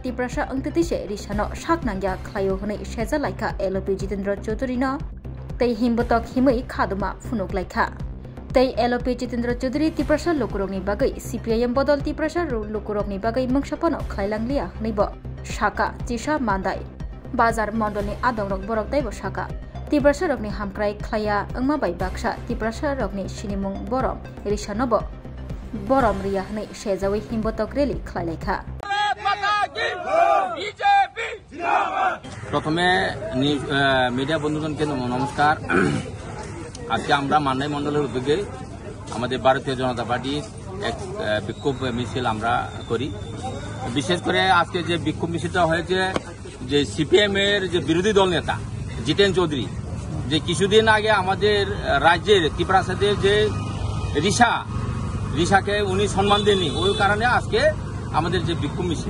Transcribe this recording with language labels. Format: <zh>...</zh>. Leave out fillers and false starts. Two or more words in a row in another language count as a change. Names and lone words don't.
<trp>Tiprasa Angtitise Rishano Shaknangya Klayo Hone Sheza Laika LOP Jitendra Chaudhary no Tei Himbotok Himui Khaduma Funuk Laika Tei LOP Jitendra Chaudhary Tiprasa Lokurogni Bagai CPIM Bodol Tiprasa Lokurogni Bagai Mungshapono Klailanglia Nibo Shaka Jisha Mandai Bazar Mondolni Adongrok Borok Daibo Shaka Tiprasarogni Hamkrai Klaya Angma Bai Baksha Tiprasarogni Shinimung Borom Rishanobo Borom Riyahni Shezawi Himbotok Rili Klaileka</trp> <bn>প্রথমে মিডিয়া বন্ধুগণকে নমস্কার। আজকে আমরা মান্নাই মণ্ডলের উদ্যোগে আমাদের ভারতীয় জনতা পার্টির এক বিক্ষোভ মিছিল আমরা করি। বিশেষ করে আজকে যে বিক্ষোভ মিছিলটা হয়েছে যে সিপিএম এর যে বিরোধী দল নেতা জিতেন চৌধুরী যে কিছুদিন আগে আমাদের রাজ্যের ত্রিপুরাসাদের যে রিশাকে উনি সম্মান দেননি, ওই কারণে আজকে আমাদের যে বিক্ষোভ মিছিল।</bn>